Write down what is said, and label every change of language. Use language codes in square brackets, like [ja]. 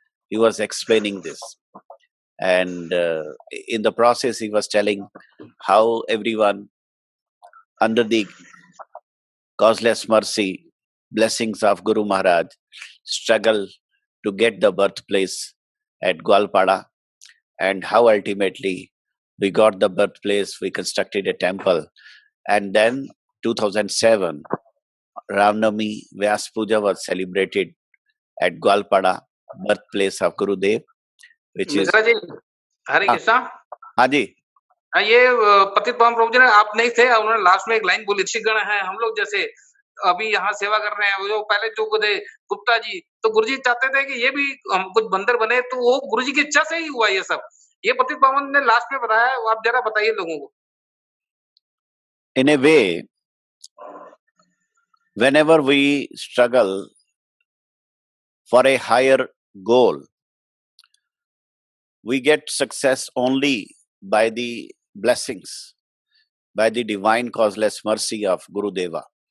[en] He was explaining this. And in the process, he was telling how everyone, under the causeless mercy, blessings of Guru Maharaj, struggle to get the birthplace at Gwalpada, and how ultimately we got the birthplace, we constructed a temple, and then 2007, Ramnami Vyas Puja was celebrated at Gwalpada, birthplace of Gurudev, which is [hi] Mishra ji, हरे हाँ। कृष्णा। हाँ जी, ये पतित पावन प्रभु जी ने, आप नहीं थे, उन्होंने लास्ट में एक लाइन बोली, ऋषिगण है हम लोग जैसे अभी यहाँ सेवा कर रहे हैं, वो जो पहले जो थे गुप्ता जी, तो गुरु जी चाहते थे कि ये भी हम कुछ बंदर बने, तो वो गुरु जी की इच्छा से ही हुआ ये सब। ये पतित पावन ने लास्ट में बताया, आप जरा बताइए लोगों को। [en] in a way, whenever we struggle for a higher goal, we get success only by the blessings, by the divine causeless mercy of Guru Deva.